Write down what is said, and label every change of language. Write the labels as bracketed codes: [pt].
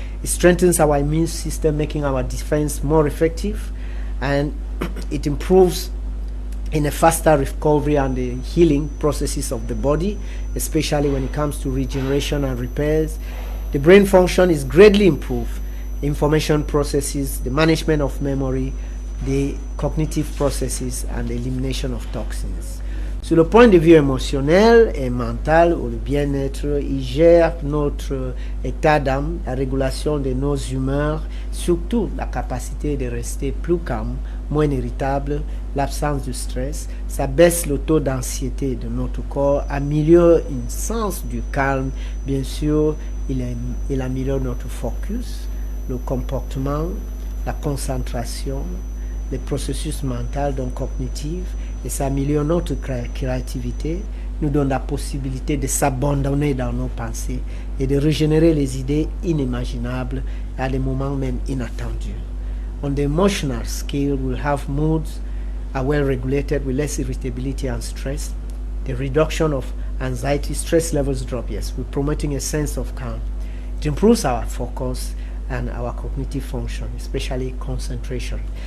[en] It strengthens our immune system, making our defense more effective, and it improves in a faster recovery and the healing processes of the body, especially when it comes to regeneration and repairs. The brain function is greatly improved. Information processes, the management of memory, the cognitive processes, and the elimination of toxins. [fr] Sur le point de vue émotionnel et mental, ou le bien-être, il gère notre état d'âme, la régulation de nos humeurs, surtout la capacité de rester plus calme, moins irritable, l'absence de stress. Ça baisse le taux d'anxiété de notre corps, améliore un sens du calme. Bien sûr, il améliore notre focus, le comportement, la concentration, les processus mentaux, donc cognitifs, et ça améliore notre créativité, nous donne la possibilité de s'abandonner dans nos pensées et de régénérer les idées inimaginables à des moments même inattendus. [en] On the emotional scale, we'll have moods are well regulated with less irritability and stress. The reduction of anxiety, stress levels drop. Yes, we're promoting a sense of calm. It improves our focus and our cognitive function, especially concentration.